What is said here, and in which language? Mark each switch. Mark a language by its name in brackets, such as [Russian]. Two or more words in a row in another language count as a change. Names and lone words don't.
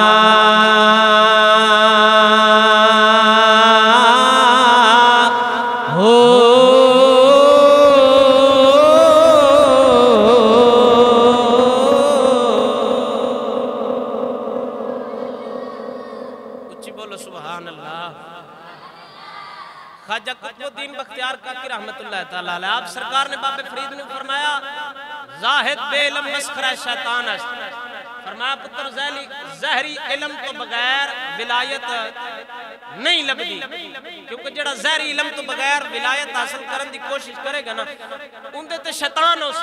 [Punjabi] ਹੋ ਖ਼ਵਾਜਾ ਕੁਤੁਬੁੱਦੀਨ ਬਖ਼ਤਿਆਰ ਕਾਕੀ [Arabic] رحمة الله تعالى عليه [Punjabi] ਆਪ ਸਰਕਾਰ ਨੇ ਬਾਬੇ ਫ਼ਰੀਦ ਨੇ ਫ਼ਰਮਾਇਆ ਜ਼ਾਹਿਦ ਬੇ ਇਲਮ ਮਸਖ਼ਰਾ ਸ਼ੈਤਾਨ ਫ਼ਰਮਾਇਆ ਪੁੱਤਰ ਜ਼ਾਹਿਰੀ ਇਲਮ ਤੋਂ ਬਗ਼ੈਰ ਵਿਲਾਇਤ ਨਹੀਂ ਲੱਭਦੀ, ਕਿਉਂਕਿ ਜਿਹੜਾ ਜ਼ਾਹਿਰੀ ਇਲਮ ਤੋਂ ਬਗ਼ੈਰ ਵਿਲਾਇਤ ਹਾਸਿਲ ਕਰਨ ਦੀ ਕੋਸ਼ਿਸ਼ ਕਰੇਗਾ ਨਾ ਉਹਦੇ ਤੇ ਸ਼ੈਤਾਨ ਹੋਸੀ।